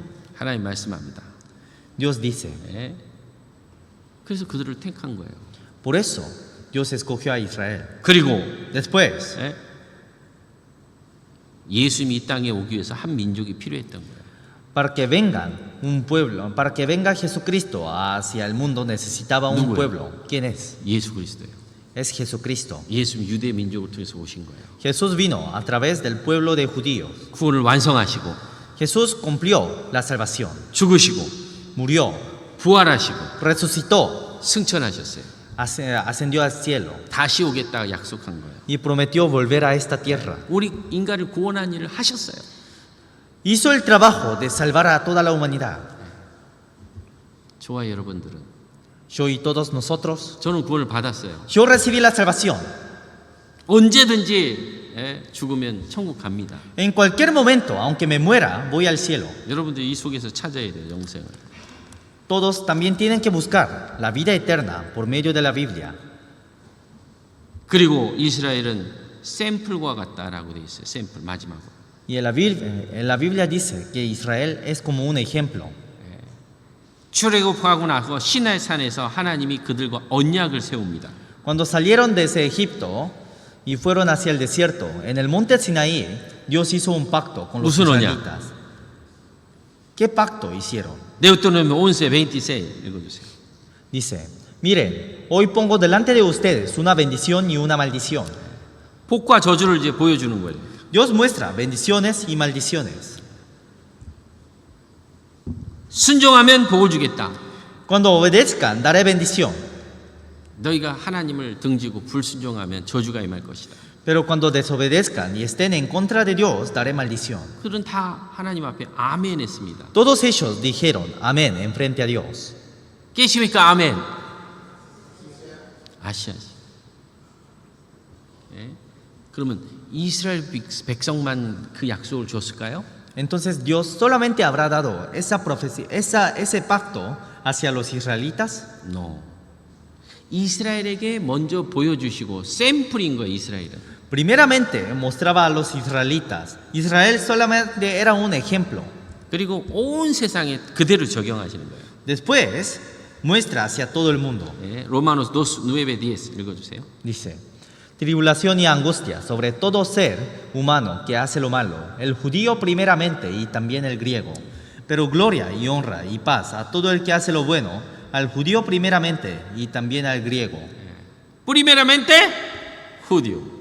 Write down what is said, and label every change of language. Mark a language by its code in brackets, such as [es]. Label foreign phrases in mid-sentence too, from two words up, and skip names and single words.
[ko] 하나님 말씀합니다. [es] Dios dice. [ko] 그래서 그들을 택한 거예요. [es] Por eso Dios escogió a Israel. [ko] 그리고 [es] Después, [ko] 예수님이 이 땅에 오기 위해서 한 민족이 필요했던 거예요. [es] para que venga Jesucristo hacia el mundo necesitaba un [ko] 누구예요? [es] pueblo. ¿Quién es? [ko] 예수 그리스도예요. [es] Es Jesucristo. [ko] 예수님 유대 민족을 통해서 오신 거예요. [es] Jesús vino a través del pueblo de judíos. [ko] 구원을 완성하시고 [es] Jesús cumplió la salvación. [ko] 죽으시고 [es] Murió, [ko] 부활하시고 [es] resucitó, [ko] 승천하셨어요. [es] ascendió al cielo [ko] 다시 오겠다고 약속한 거예요. [es] y prometió volver a esta tierra. [ko] 우리 인간을 구원한 일을 하셨어요. [es] Hizo el trabajo de salvar a toda la humanidad. [ko] 저와 여러분들은 [es] Yo y todos nosotros. [ko] 저는 구원을 받았어요. [es] Yo recibí la salvación. [ko] 언제든지 죽으면 천국 갑니다. [es] En cualquier momento, aunque me muera, voy al cielo. [ko] 여러분들 이 속에서 찾아야 돼요, 영생을. [es] Todos también tienen que buscar la vida eterna por medio de la Biblia. [ko] 그리고 이스라엘은 샘플과 같다라고 돼 있어요. 샘플 마지막으로. [es] Y en la Biblia dice que Israel es como un ejemplo. [ko] 출애굽하고 나서 시나이 산에서 하나님이 그들과 언약을 세웁니다. [es] Cuando salieron desde Egipto y fueron hacia el desierto, en el monte Sinaí, Dios hizo un pacto con los [ko] 무슨 언약? [es] israelitas. ¿Qué pacto hicieron? [ko] 네우토노미 11:26 읽어주세요. [es] Dice, miren, hoy pongo delante de ustedes una bendición y una maldición. [ko] 복과 저주를 이제 보여주는 거예요. [es] Dios muestra bendiciones y maldiciones. [ko] 순종하면 복을 주겠다. [es] Cuando obedezcan, daré bendición. [ko] 너희가 하나님을 등지고 불순종하면 저주가 임할 것이다. [es] Pero cuando desobedezcan y estén en contra de Dios, daré maldición. [ko] 그들은 다 하나님 앞에 아멘 했습니다. [es] Todos ellos dijeron amén en frente a Dios. [ko] 깨십니까? 아멘. 아시아시. 예? 그러면 이스라엘 백성만 그 약속을 줬을까요? [es] Entonces Dios solamente habrá dado esa profecía, ese pacto hacia los israelitas. No. [ko] 이스라엘에게 먼저 보여주시고 샘플인 거예요. 이스라엘은. [es] Primeramente mostraba a los israelitas. Israel solamente era un ejemplo. [ko] 그리고 온 세상에 그대로 적용하시는 거예요. [es] Después muestra hacia todo el mundo. [ko] 예? 로마노스 9:10 읽어주세요. [es] Dice, tribulación y angustia sobre todo ser humano que hace lo malo, el judío primeramente y también el griego. Pero gloria y honra y paz a todo el que hace lo bueno, al judío primeramente y también al griego. primeramente judío.